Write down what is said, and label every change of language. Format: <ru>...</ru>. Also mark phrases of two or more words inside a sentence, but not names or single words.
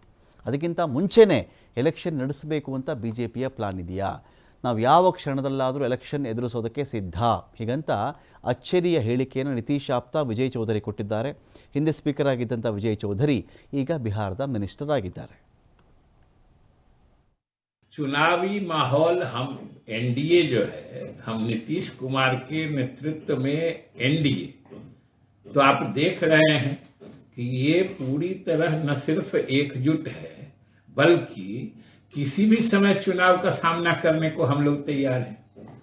<kn>ಅದಕ್ಕಿಂತ ಮುಂಚೆನೇ ಎಲೆಕ್ಷನ್ ನಡೆಸಬೇಕು ಅಂತ BJPಯ ಪ್ಲಾನ್ ಇದೆಯಾ? ನಾವು ಯಾವ ಕ್ಷಣದಲ್ಲಾದರೂ ಎಲೆಕ್ಷನ್ ಎದುರಿಸೋದಕ್ಕೆ ಸಿದ್ಧ, ಹೀಗಂತ ಅಚ್ಚರಿಯ ಹೇಳಿಕೆಯನ್ನು ನಿತೀಶ್ ಆಪ್ತ ವಿಜಯ್ ಚೌಧರಿ ಕೊಟ್ಟಿದ್ದಾರೆ. ಹಿಂದೆ ಸ್ಪೀಕರ್ ಆಗಿದ್ದಂಥ ವಿಜಯ್ ಚೌಧರಿ ಈಗ ಬಿಹಾರದ ಮಿನಿಸ್ಟರ್ ಆಗಿದ್ದಾರೆ.</kn> <hi>चुनावी माहौल हम NDA जो है, हम नीतीश कुमार के नेतृत्व में NDA, तो आप देख रहे हैं कि ये पूरी तरह न सिर्फ एकजुट है बल्कि किसी भी समय चुनाव का सामना करने को हम लोग तैयार हैं.</hi>